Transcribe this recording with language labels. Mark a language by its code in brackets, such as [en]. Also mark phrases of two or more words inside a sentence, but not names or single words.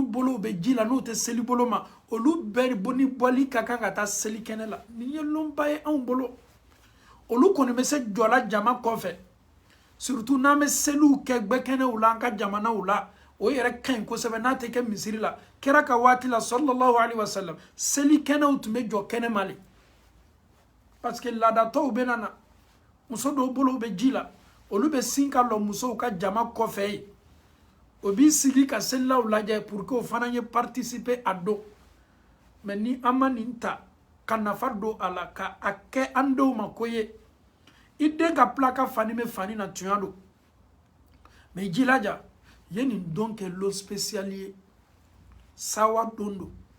[bm] bolo bɛ ji la n'o tɛ seli bolo ma olu bɛɛ ni bɔli ka kan ka taa seli kɛnɛ la nin ye lɔnba ye anw bolo olu kɔni bɛ se jɔla jama kɔfɛ surtout n'an bɛ seliw kɛ gbɛkɛnɛw la an ka jamanaw la o yɛrɛ ka ɲi kosɛbɛ n'a tɛ kɛ misiri la kira ka waati la [ar] sallallahu alaihi wasallam [bm] seli kɛnɛw tun bɛ jɔ kɛnɛ ma le [fr] parce que [bm] laadatɔw bɛ na muso dɔw bolo bɛ ji la olu bɛ sin ka lɔ musow ka jama kɔfɛ yen o b'i sigi ka selilaw lajɛ [fr] pour que [bm] o fana ye participer a don mais ni an ma nin ta ka nafa don a la ka a kɛ an denw ma ko ye i den ka pilaka fani bɛ fani na tiɲɛ don mais i jilaja ye nin don kɛ lo spécial ye sawa don don